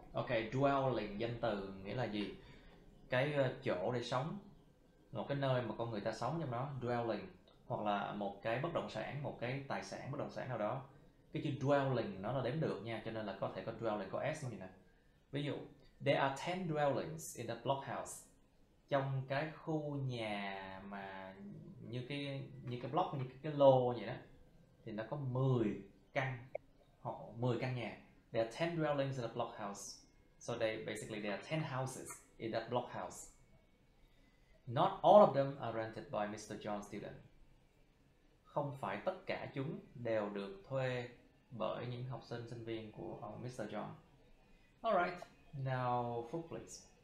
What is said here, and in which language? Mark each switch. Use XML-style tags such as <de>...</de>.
<vi>Ok, dwelling danh từ nghĩa là gì? Cái chỗ để sống, một cái nơi mà con người ta sống trong đó, dwelling, hoặc là một cái bất động sản, một cái tài sản bất động sản nào đó. Cái chữ dwelling nó là đếm được nha, cho nên là có thể có dwelling có s như nè. Ví dụ,</vi> <en>there are 10 dwellings in that block house.</en> <vi>Trong cái khu nhà mà như cái block, như cái lô vậy đó, thì nó có 10 căn hoặc 10 căn nhà.</vi> <en>There are 10 dwellings in a block house. So basically there are 10 houses in that block house. Not all of them are rented by Mr. John's student.</en> <vi>Không phải tất cả chúng đều được thuê bởi những học sinh, sinh viên của ông Mr. John.</vi> <en>Alright, now Phúc please.</en>